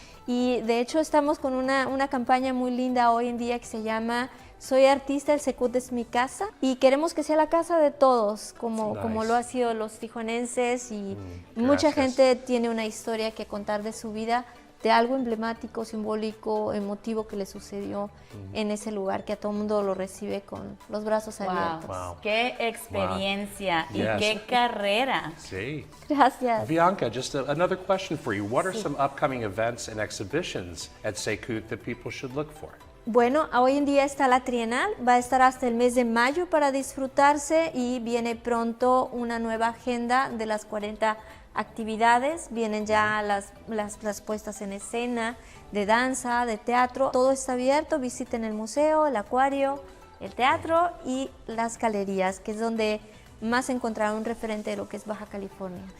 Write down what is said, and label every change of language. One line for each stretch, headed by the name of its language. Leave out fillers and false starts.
Spanish: Y de hecho estamos con una campaña muy linda hoy en día que se llama Soy artista, el CECUT es mi casa, y queremos que sea la casa de todos, como lo ha sido los tijuanenses, y mucha gente tiene una historia que contar de su vida, de algo emblemático, simbólico, emotivo que le sucedió en ese lugar, que a todo el mundo lo recibe con los brazos abiertos. Wow. ¡Qué experiencia!
English: Wow.
Spanish: Y
English: Yes.
Spanish: qué carrera! Sí. Gracias.
English: Vianka, just another question for you. What are some upcoming events and exhibitions at CECUT that people should look for?
Spanish: Bueno, hoy en día está la Trienal, va a estar hasta el mes de mayo para disfrutarse, y viene pronto una nueva agenda de las 40 actividades, vienen ya las puestas en escena, de danza, de teatro, todo está abierto, visiten el museo, el acuario, el teatro y las galerías, que es donde más encontraron un referente de lo que es Baja California.